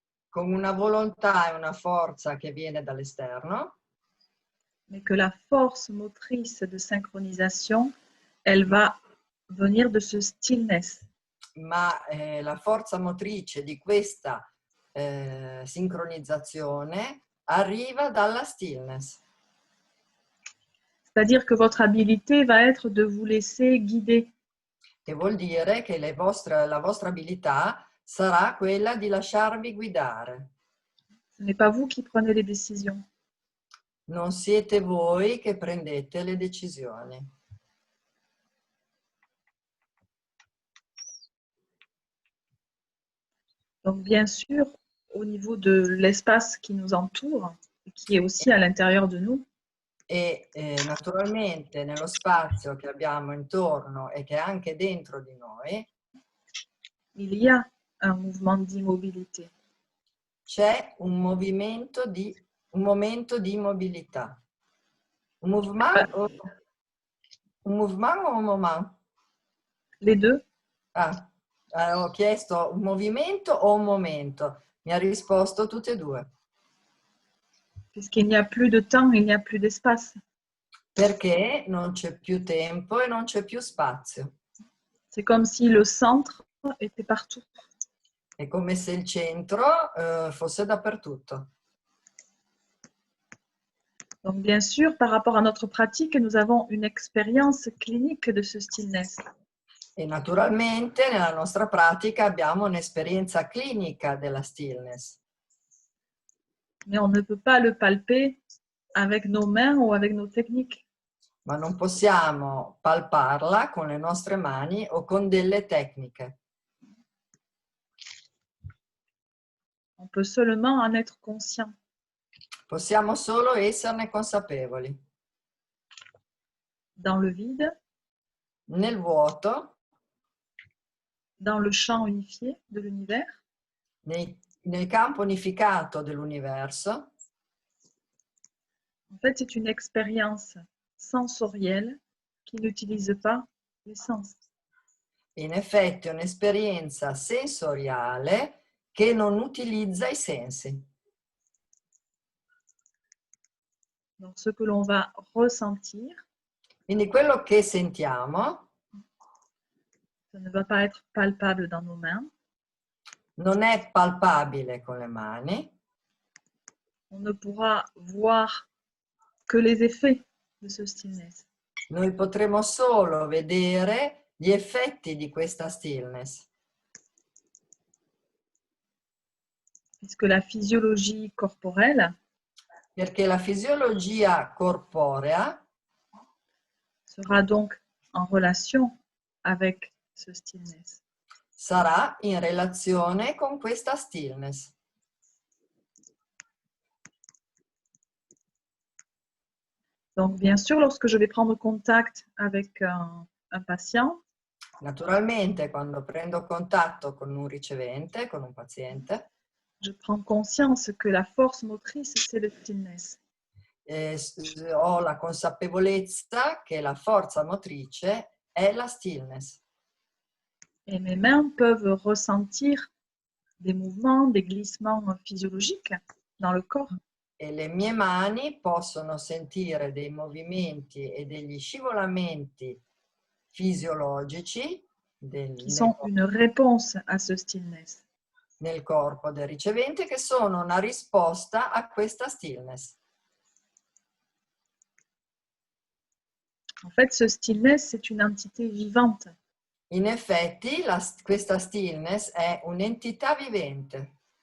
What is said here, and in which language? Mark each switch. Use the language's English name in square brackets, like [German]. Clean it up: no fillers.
[Italian] con una volontà e una forza che viene dall'esterno, [French] mais que la force motrice de synchronisation, elle va venir de ce stillness. [Italian] ma la forza motrice di questa sincronizzazione arriva dalla stillness. [French] C'est-à-dire que votre habilité va être de vous laisser guider. [Italian] Che vuol dire che la vostra abilità sarà quella di lasciarvi guidare. [French] Ce n'est pas vous qui prenez les décisions. [Italian] Non siete voi che prendete le decisioni. [French] Donc, bien sûr, au niveau de l'espace qui nous entoure, et qui est aussi à l'intérieur de nous, [Italian] E naturalmente nello spazio che abbiamo intorno e che è anche dentro di noi [French] il y a un mouvement d'immobilité. [Italian] c'è un momento di immobilità. [French] Un mouvement o un moment? Les deux, [Italian] Ho chiesto un movimento o un momento. Mi ha risposto tutte e due. [French] puisqu'il n'y a plus de temps, il n'y a plus d'espace. [Italian] Perché non c'è più tempo e non c'è più spazio. [French] C'est comme si le centre était partout. [Italian] È come se il centro fosse dappertutto. [French] Donc, bien sûr, par rapport à notre pratique, nous avons une expérience clinique de ce stillness. [Italian] E naturalmente nella nostra pratica abbiamo un'esperienza clinica della stillness. [French] Mais on ne peut pas le palper avec nos mains ou avec nos techniques. [Italian] Ma non possiamo palparla con le nostre mani o con delle tecniche. [French] On peut seulement en être conscient. [Italian] Possiamo solo esserne consapevoli. [French] Dans le vide, [Italian] Nel vuoto, [French] dans le champ unifié de l'univers, [Italian] nel campo unificato dell'universo, [French] en fait, c'est une expérience sensorielle qui n'utilise pas les sens. [Italian] in effetti è un'esperienza sensoriale che non utilizza i sensi. [French] Donc, ce que l'on va ressentir, [Italian] Quindi quello che sentiamo [French] ça ne va pas être palpable dans nos mains. [Italian] non è palpabile con le mani, [French] On ne pourra voir que les effets de ce stillness. [Italian] noi potremo solo vedere gli effetti di questa stillness, [French] Puisque la physiologie corporelle [Italian] perché la fisiologia corporea [French] sera donc en relation avec ce stillness. [Italian] sarà in relazione con questa stillness. [French] Donc, bien sûr, lorsque je vais prendre contact avec un patient, [Italian] Naturalmente, quando prendo contatto con un ricevente, con un paziente, [French] je prends conscience que la force motrice, c'est le stillness. [Italian] ho la consapevolezza che la forza motrice è la stillness. [French] Et mes mains peuvent ressentir des mouvements, des glissements physiologiques dans le corps. [Italian] E le mie mani possono sentire dei movimenti e degli scivolamenti fisiologici [French] Qui sont une réponse à ce stillness. [Italian] nel corpo del ricevente, che sono una risposta a questa stillness. [French] En fait, ce stillness, c'est une entité vivante. [Italian] In effetti, questa stillness è un'entità vivente